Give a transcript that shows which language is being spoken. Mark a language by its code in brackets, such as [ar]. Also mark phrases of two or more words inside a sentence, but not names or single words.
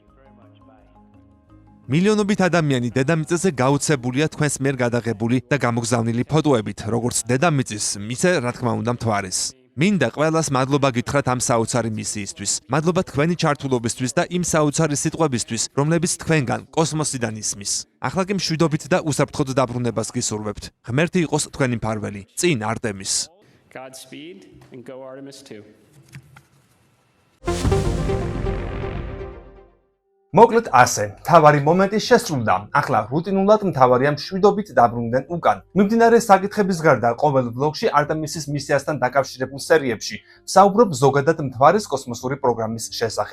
[ka] მილიონობით ადამიანი დედამიწაზე გაუცებულია თქვენს მიერ გადაღებული და გამოგზავნილი ფოტოებით, როგორც დედამიწის, ისე რა თქმა უნდა მთვარის. მინდა ყველას მადლობა გითხრათ ამ საოცარი მისიისთვის. მადლობა თქვენი ჩართულობისთვის და იმ საოცარი სიტყვებისთვის, რომლებიც თქვენგან კოსმოსიდან ისმის. ახლა კი მშვიდობით და უსაფრთხოდ დაბრუნებას გისურვებთ. ღმერთი იყოს თქვენი მფარველი. წინ არტემის. [en] Godspeed and go Artemis 2. [ka] მოკლედ ასე, მთავარი მომენტი შესრულდა. ახლა რუტინულად მთავარია მშვიდობით დაბრუნდნენ უკან. მიმდინარე საკითხების გარდა, ყოველ ვლოგში არტემისის მისიასთან დაკავშირებულ სერიებში ვსაუბრობ ზოგადად მთვარის კოსმოსური პროგრამის შესახებ.